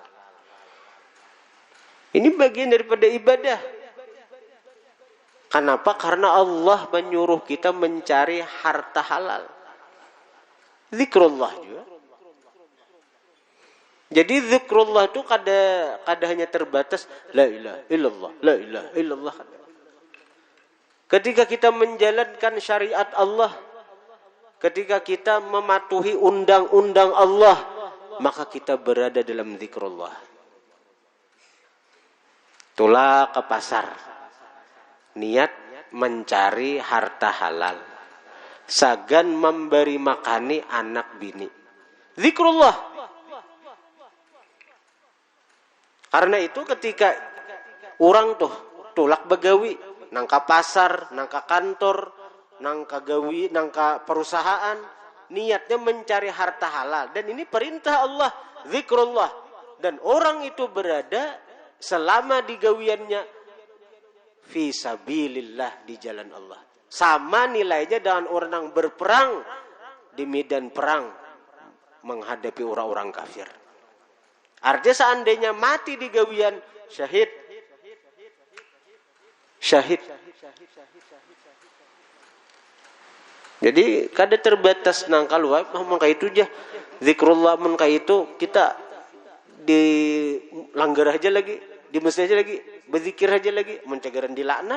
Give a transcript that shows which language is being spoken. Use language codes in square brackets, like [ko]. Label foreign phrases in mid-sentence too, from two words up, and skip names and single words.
[id] Ini bagian daripada ibadah. Kenapa? Karena Allah menyuruh kita mencari harta halal. Zikrullah juga. Jadi zikrullah itu kada hanya terbatas [ar] la ilaha illallah, la ilaha illallah. [id] Ketika kita menjalankan syariat Allah, ketika kita mematuhi undang-undang Allah, maka kita berada dalam zikrullah. Itulah ke pasar. Niat mencari harta halal. [bjn] Sagan memberi makani anak bini. [id] Zikrullah. [bjn] Karena itu ketika orang tuh tulak begawi, nangka pasar, nangka kantor, nangka gawi, nangka perusahaan, niatnya mencari harta halal. [id] Dan ini perintah Allah, zikrullah. Dan orang itu berada selama di gawiannya [ar] fi sabilillah, [id] di jalan Allah. Sama nilainya dengan orang yang berperang di medan perang menghadapi orang-orang kafir. Artinya seandainya mati di gawian, syahid. Syahid. [bjn] Jadi kada terbatas nang kaluai maka itu aja zikrullah mun kaya itu kita di langgar aja lagi, di masjid aja lagi, berzikir aja lagi, mencagaran dilaknat.